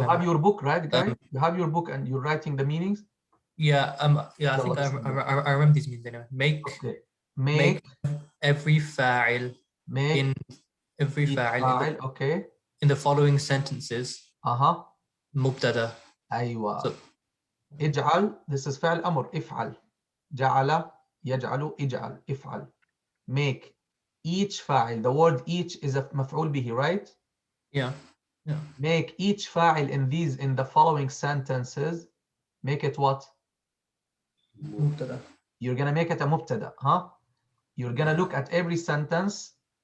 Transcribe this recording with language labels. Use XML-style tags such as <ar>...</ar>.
<en>You have your book, right, guys? You have your book and you're writing the meanings? Yeah, I think I remember these meanings anyway. Make every fa'il in every fa'il okay. in the following sentences.</en> <ar>مبتدأ. أيوة. So, اجعل,</ar> <en>this is</en> <ar>فعل أمر, افعل. جعل, يجعل, اجعل, افعل.</ar> <en>Make each فاعل. The word each is a مفعول به, right? Yeah. Yeah. Make each فاعل in the following sentences. Make it what?</en> <ar>مبتدأ.</ar> <en>You're gonna make it a مبتدأ, huh? You're gonna look at every sentence.</en>